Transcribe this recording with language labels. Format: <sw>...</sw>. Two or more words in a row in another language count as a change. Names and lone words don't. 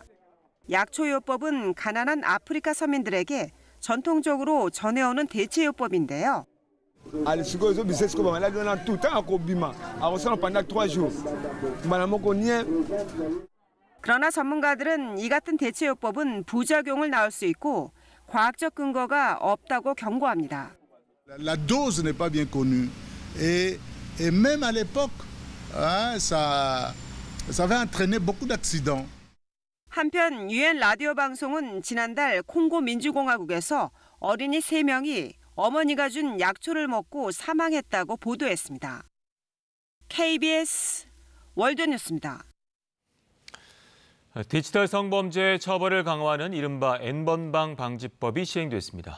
<ko>약초요법은 가난한 아프리카 서민들에게 전통적으로 전해오는 대체요법인데요. 그러나 전문가들은 이 같은 대체요법은 부작용을 낳을 수 있고 과학적 근거가 없다고 경고합니다.</ko> <fr>La dose n'est pas bien connue et même à l'époque ça va entraîner beaucoup d'accidents.</fr> <ko>한편 유엔 라디오 방송은 지난달 콩고 민주공화국에서 어린이 3명이 어머니가 준 약초를 먹고 사망했다고 보도했습니다. KBS 월드뉴스입니다. 디지털 성범죄 처벌을 강화하는 이른바 N번방 방지법이 시행됐습니다.</ko>